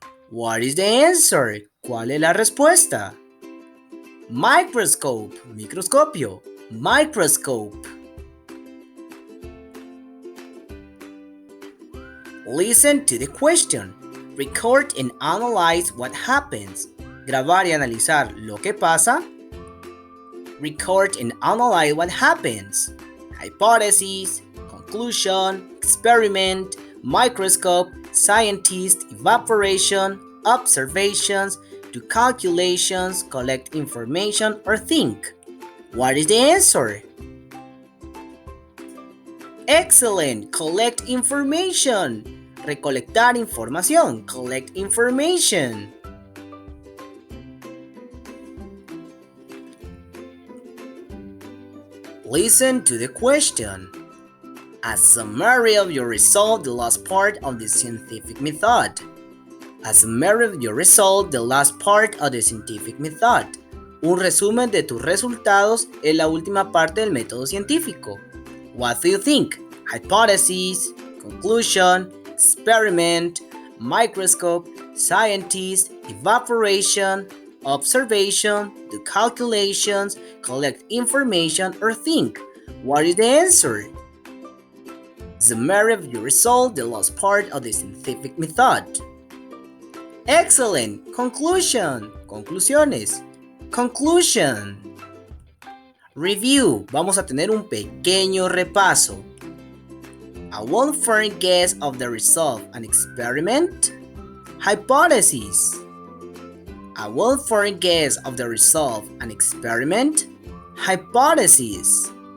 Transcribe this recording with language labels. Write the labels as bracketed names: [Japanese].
[English] What is the answer? [Spanish] ¿Cuál es la respuesta? [English] Microscope, microscopio, microscope. Listen to the question. Record and analyze what happens. [Spanish] Grabar y analizar lo que pasa. [English] Record and analyze what happens. Hypothesis, conclusion, experiment, microscope, scientist, evaporation, observations, do calculations, collect information, or think. What is the answer? Excellent! Collect information. [Spanish] Recolectar información. [English] Collect information. Listen to the question. A summary of your result, the last part of the scientific method. A summary of your result, the last part of the scientific method. [Spanish] Un resumen de tus resultados en la última parte del método científico. [English] What do you think? Hypothesis, conclusion, experiment, microscope, scientist, evaporation, observation, do calculations, collect information, or think. What is the answer? Summary of your result, the last part of the scientific method. Excellent! Conclusion. Conclusiones. Conclusion. Review. [Spanish] Vamos a tener un pequeño repaso. [English] A one-firm guess of the result of an experiment. Hypothesis. A one-firm guess of the result of an experiment. Hypothesis.